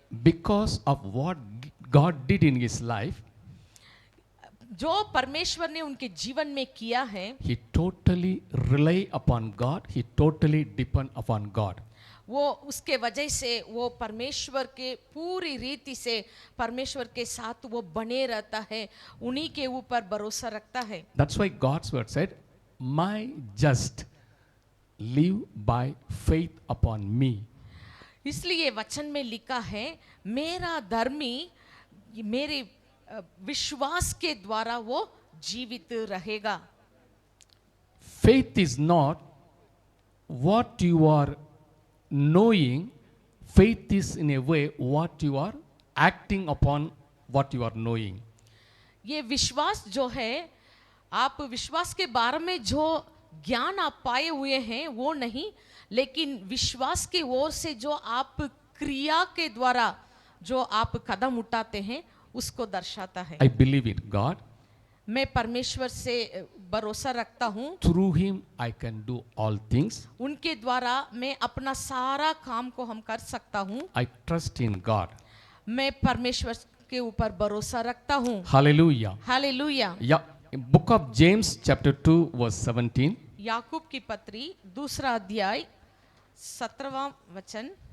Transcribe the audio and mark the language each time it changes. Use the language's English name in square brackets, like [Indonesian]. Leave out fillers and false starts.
[English] Because of what God did in his life, [Hindi] जो परमेश्वर ने उनके जीवन में किया है, [English] he totally rely upon God, he totally depend upon God. [Hindi] वो उसके वजह से वो परमेश्वर के पूरी रीति से परमेश्वर के साथ वो बने रहता है, उन्हीं के ऊपर भरोसा रखता है. [English] That's why God's word said, my just live by faith upon me. [Hindi] इसलिए वचन में लिखा है मेरा धर्मी मेरे विश्वास के द्वारा वो जीवित रहेगा. [English] Faith is not what you are knowing, faith is in a way what you are acting upon what you are knowing. [Hindi] ये विश्वास जो है, आप विश्वास के बारे में जो ज्ञान आप पाए हुए हैं वो नहीं, लेकिन विश्वास की ओर से जो आप क्रिया के द्वारा जो आप कदम उठाते हैं उसको दर्शाता है. [English] I believe in God. [Hindi] मैं परमेश्वर से भरोसा रखता हूँ. [English] Through him I can do all things. [Hindi] उनके द्वारा मैं अपना सारा काम को हम कर सकता हूँ. [English] I trust in God. [Hindi] मैं परमेश्वर के ऊपर भरोसा रखता हूँ. [English] Hallelujah. [Hindi] Hallelujah. [English] Yeah, in book of James chapter 2 verse 17. [Hindi] याकूब की पत्री दूसरा अध्याय 17वां वचन.